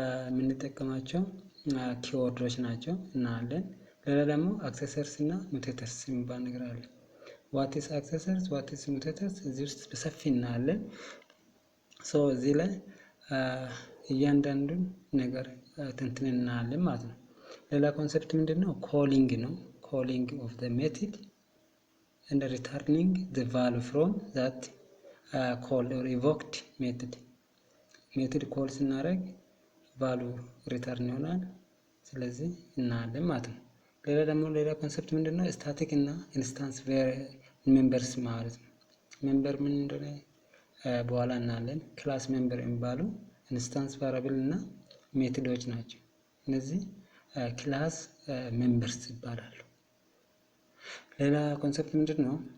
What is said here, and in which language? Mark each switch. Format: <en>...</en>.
<am>የምንጠቀማቸው ኪወርዶች ናቸው እናያለን። ሌላ ደግሞ አክሰሰርስ እና ሙቴተርስ የሚባል ነገር አለ።</am> <en>ዋት ኢዝ አክሰሰርስ ዋት ኢዝ ሙቴተርስ</en> <am>እዚህ ውስጥ በሰፊ እናያለን። እዚህ ላይ እያንዳንዱን ነገር ትንትን እናያለን ማለት ነው። ሌላ ኮንሰፕት ምንድነው? ኮሊንግ ነው።</am> <en>ኮሊንግ ኦፍ ዘ ሜትድ and returning the value from that called or evoked method.</en> <am>ሜትድ ኮል ስናደርግ ቫልዩ ሪተርን ይሆናል። ስለዚህ እናያለን ማለት ነው። ሌላ ኮንሰፕት ምንድነው? ስታቲክ እና ኢንስታንስ ሜምበርስ ማለት ነው። ሜምበር ምን እንደሆነ በኋላ እናያለን። ክላስ ሜምበር የሚባሉ ኢንስታንስ ቫሪያብል እና ሜትዶች ናቸው። እነዚህ ክላስ ሜምበርስ ይባላሉ። ሌላ ኮንሰፕት ምንድነው?</am>